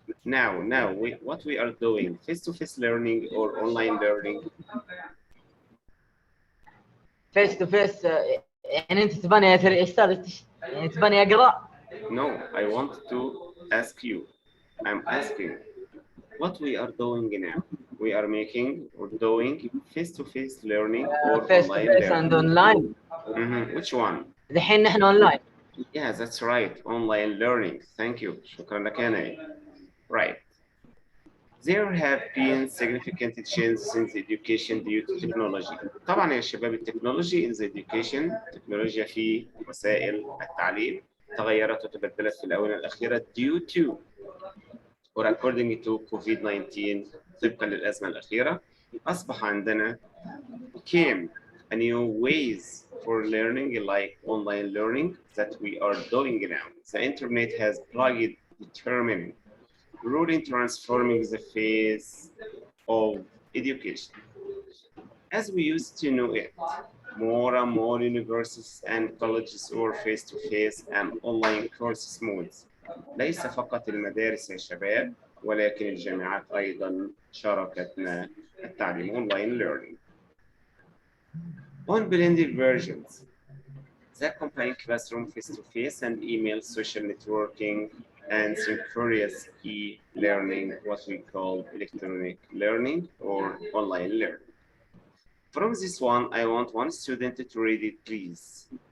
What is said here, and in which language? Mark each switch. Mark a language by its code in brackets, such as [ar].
[en] Now, what we are doing, face-to-face learning or online learning? Face to face. [ar] يعني انت تباني ايش صار؟ يعني تباني اقرا؟ [en] No, I want to ask you. I'm asking what we are doing now. We are making or doing face-to-face learning or face to online face learning. And online. Which one? [ar] الحين نحن اونلاين. [en] Yeah, that's right. Online learning. Thank you. [ar] شكرا لك يا نايل. [en] Right. There have been significant changes in the education due to technology. [ar] طبعا يا شباب التكنولوجي [en] in the education، [ar] التكنولوجيا في وسائل التعليم تغيرت وتبدلت في الآونة الأخيرة [en] due to or according to COVID-19 [ar] طبقا للأزمة الأخيرة أصبح عندنا [en] came a new ways for learning like online learning that we are doing now. The internet has plugged determined role in transforming the face of education. As we used to know it, more and more universities and colleges were face-to-face and online courses modes. [ar] ليس فقط المدارس يا شباب ولكن الجامعات أيضا شاركتنا التعليم [en] online learning. On blended versions, that combine classroom face-to-face and email social networking and synchronous e-learning, what we call electronic learning or online learning. From this one, I want one student to read it, please.